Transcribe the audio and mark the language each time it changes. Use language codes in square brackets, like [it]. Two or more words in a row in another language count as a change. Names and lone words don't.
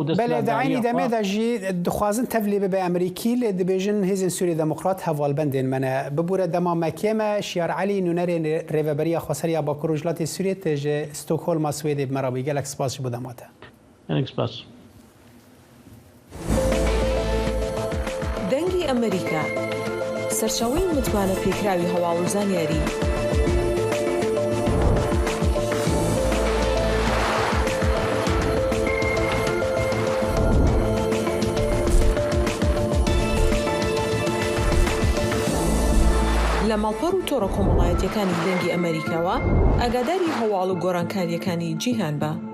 [ku] destdariya demê de jî dixwazin tevlî bibe Amerîkî lê dibêjin hêzên Sûriyê Demokrat hevalbendên me ne bibûre dema mekê me Şiyar Elî nûnerên rêveberiya Xweseriya Bakur û Jilatê Sûriyê tê ji Stokholma Swêdê bi me re bûye gelek spas ji bo dema te. Gelek spas. [ckb] دەنگی ئەمریکا سەرچاوەی متمانە پێکراوی هەواڵ و زانیاری لە ماڵپەڕ و تۆڕە کۆمەڵایەتیەکانی دەنگی ئەمریکاوە ئاگاداری هەواڵ و گۆڕانکاریەکانی جیهان بە.